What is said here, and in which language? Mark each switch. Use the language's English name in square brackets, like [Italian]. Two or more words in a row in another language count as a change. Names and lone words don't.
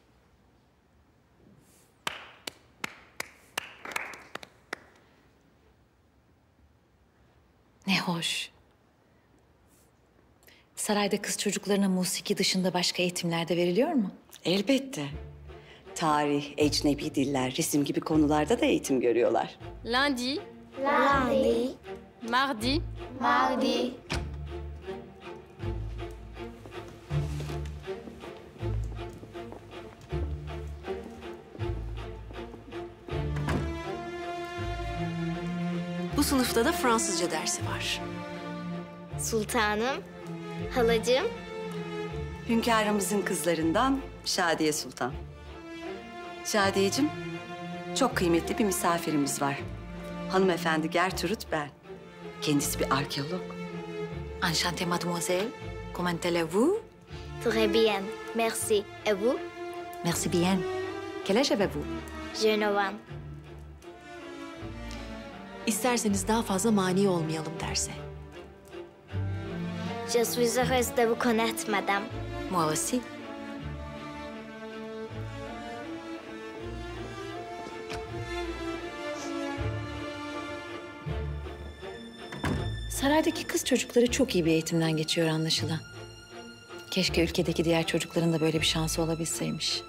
[Turkish] Ne hoş. Sarayda kız çocuklarına musiki dışında başka eğitimler de veriliyor mu? Elbette. Tarih, ecnebi diller, resim gibi konularda da eğitim görüyorlar. [French] Lundi, Lundi, mardi, mardi, [Turkish] Bu sınıfta da Fransızca dersi var. sultanım, halacığım, Hünkârımızın kızlarından Şadiye Sultan. Şadiyeciğim, çok kıymetli bir misafirimiz var. Hanımefendi Gertrude Bell. Kendisi bir arkeolog. [French] Enchantée mademoiselle. Comment allez-vous? très bien, merci. Et vous? Merci bien. Quel âge avez-vous? Je ne vois. [Turkish] İsterseniz daha fazla mani olmayalım derse. [French] Je suis heureuse de vous connaître, madame. Moi aussi. [Turkish] Saraydaki kız çocukları çok iyi bir eğitimden geçiyor anlaşılan. Keşke ülkedeki diğer çocukların da böyle bir şansı olabilseymiş.